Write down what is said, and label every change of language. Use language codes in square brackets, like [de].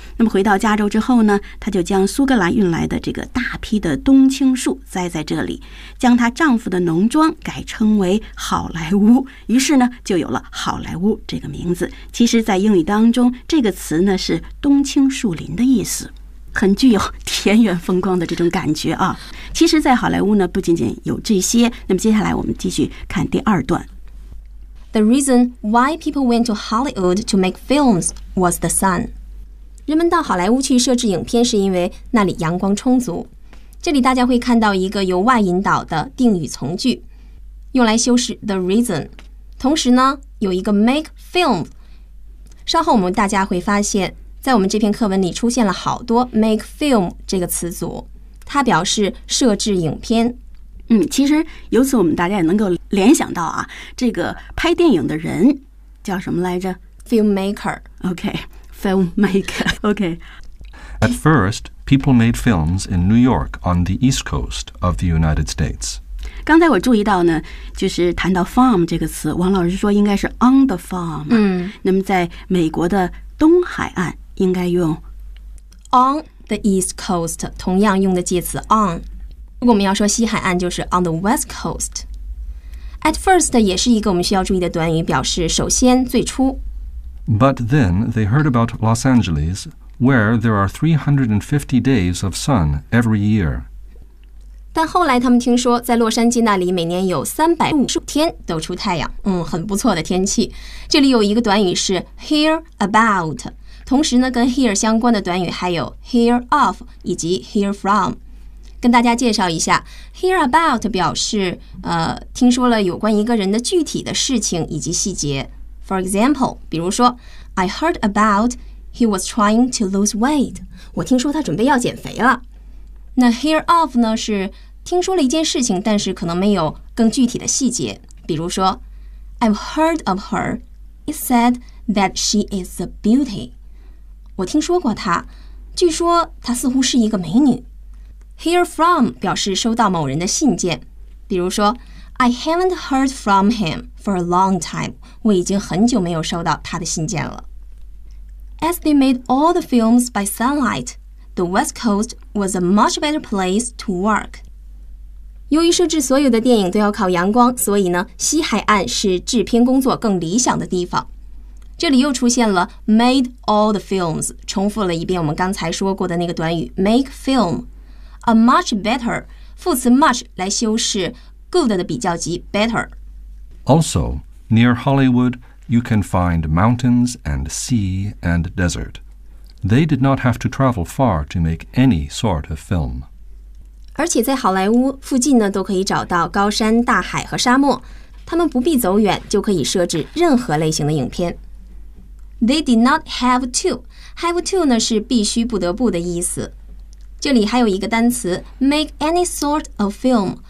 [zh] 那么回到加州之后呢，他就将苏格兰运来的这个大批的冬青树栽在这里，将他丈夫的农庄改称为好莱坞，于是呢就有了好莱坞这个名字。其实在英语当中这个词呢是冬青树林的意思，很具有田园风光的这种感觉啊。其实在好莱坞呢不仅仅有这些，那么接下来我们继续看第二段。 [en] The reason why people went to Hollywood to make films was the sun. [zh] 人们到好莱坞去摄制影片是因为那里阳光充足。这里大家会看到一个由外引导的定语从句，用来修饰 the reason，同时呢有一个 make film， 稍后我们大家会发现在我们这篇课文里出现了好多 make film 这个词组，它表示摄制影片。嗯，其实由此我们大家也能够联想到啊，这个拍电影的人叫什么来着？ [en] filmmaker。 OK， filmmaker。 OK， At first people made films in New York on the east coast of the United States。 [zh] 刚才我注意到呢，就是谈到 farm 这个词，王老师说应该是 [en] on the farm。嗯， [zh] 那么在美国的东海岸应该用 [en] on the east coast， [zh] 同样用的介词 on。如果我们要说西海岸就是 [en] on the west coast。 [zh] At first 也是一个我们需要注意的短语，表示首先最初。 [en] But then they heard about Los Angeles where there are 350 days of sun every year。 [zh] 但后来他们听说在洛杉矶那里每年有350天都出太阳，嗯，很不错的天气。这里有一个短语是 hear about， 同时呢跟 hear 相关的短语还有 hear of 以及 hear from。跟大家介绍一下， hear about 表示听说了有关一个人的具体的事情以及细节。 [en] For example， [zh] 比如说 [en] I heard about he was trying to lose weight， [zh] 我听说他准备要减肥了。那 hear of 呢是听说了一件事情，但是可能没有更具体的细节。比如说 [en] I've heard of her. It's said that she is a beauty. [zh] 我听说过她，据说她似乎是一个美女。 [en] Hear from [zh] 表示收到某人的信件，比如说 [en] I haven't heard from him for a long time. [zh] 我已经很久没有收到他的信件了。 [en] As they made all the films by sunlight,The West Coast was a much better place to work. [zh] 由于摄制所有的电影都要靠阳光，所以呢，西海岸是制片工作更理想的地方。这里又出现了 [en] made all the films， [zh] 重复了一遍我们刚才说过的那个短语 make film。 [en] A much better， [zh] 副词 much 来修饰 good 的比较级 better。 [en] Also, near Hollywood, you can find mountains and sea and desert. They did not have to travel far to make any sort of film. [zh] 而且在好莱坞附近呢，都可以找到高山、大海和沙漠，他们不必走远就可以摄制任何类型的影片。 [en] They did not have to. Have to [zh] 呢是必须、不得不的意思。这里还有一个单词 [en] make any sort of film.